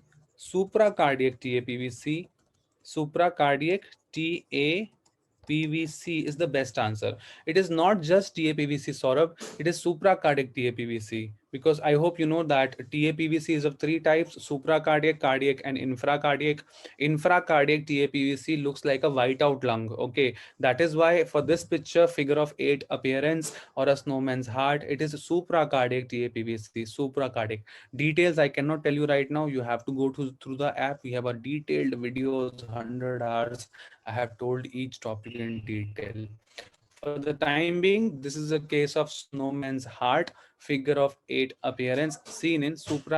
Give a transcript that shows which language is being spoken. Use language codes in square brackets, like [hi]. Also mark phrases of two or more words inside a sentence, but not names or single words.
[en] Supracardiac TAPVC. Supracardiac TAPVC is the best answer. It is not just TAPVC, Saurabh. It is supracardiac TAPVC. Because I hope you know that TAPVC is of three types: supracardiac, cardiac, and infracardiac. Infracardiac TAPVC looks like a whiteout lung. Okay, that is why for this picture, figure of eight appearance or a snowman's heart, it is supracardiac TAPVC. Supracardiac details I cannot tell you right now. You have to go to through the app. We have a detailed videos, 100 hours. I have told each topic in detail. For the time being, this is a case of snowman's heart, figure of eight appearance seen in supracardiac TAPVC.